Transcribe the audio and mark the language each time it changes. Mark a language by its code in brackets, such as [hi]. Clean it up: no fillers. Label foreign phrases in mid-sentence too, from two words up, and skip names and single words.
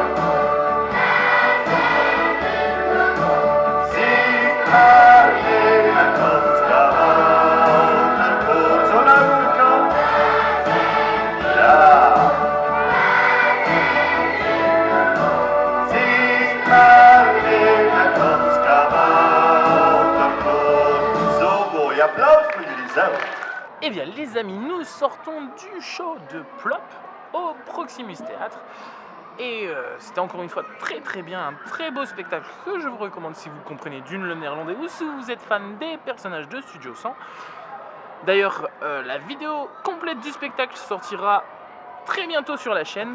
[nl] Zing maar mee met ons kabouterkoor. Zo luid het kan. Ja. Zing maar mee met ons kabouterkoor. Zo mooi, applaus voor jullie zelf. [fr] Eh bien les amis, nous sortons du show de Plop au Proximus Théâtre. Et c'était encore une fois très bien, un très beau spectacle que je vous recommande si vous comprenez le néerlandais ou si vous êtes fan des personnages de Studio 100. D'ailleurs, la vidéo complète du spectacle sortira très bientôt sur la chaîne.